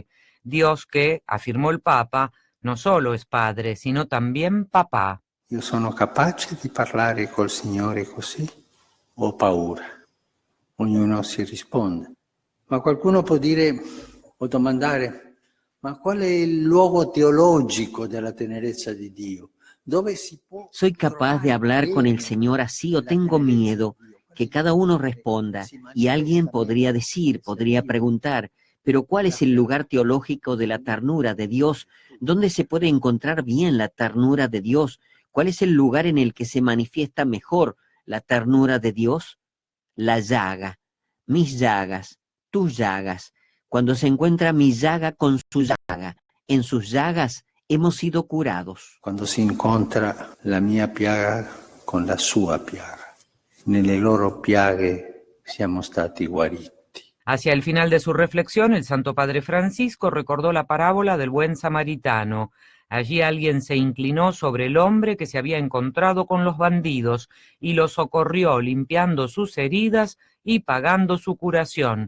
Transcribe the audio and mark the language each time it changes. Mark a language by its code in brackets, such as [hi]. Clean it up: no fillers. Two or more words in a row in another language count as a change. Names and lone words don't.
[es] Dios que, afirmó el Papa, no solo es padre, sino también papà. [it] Io sono capace di parlare col Signore così? Ho paura. Ognuno si risponde. Ma qualcuno può dire o domandare, ma qual è il luogo teologico della tenerezza di Dio? Dove si può... [es] ¿Soy capaz de hablar con el Señor así o tengo miedo? Que cada uno responda. Y alguien podría decir, podría preguntar, pero ¿cuál es el lugar teológico de la ternura de Dios? ¿Dónde se puede encontrar bien la ternura de Dios? ¿Cuál es el lugar en el que se manifiesta mejor la ternura de Dios? La llaga, mis llagas, tus llagas. Cuando se encuentra mi llaga con su llaga, en sus llagas hemos sido curados. [it] Quando si incontra la mia piaga con la sua piaga, nelle loro piaghe siamo stati guariti. [es] Hacia el final de su reflexión, el Santo Padre Francisco recordó la parábola del buen samaritano. Allí alguien se inclinó sobre el hombre que se había encontrado con los bandidos y lo socorrió limpiando sus heridas y pagando su curación.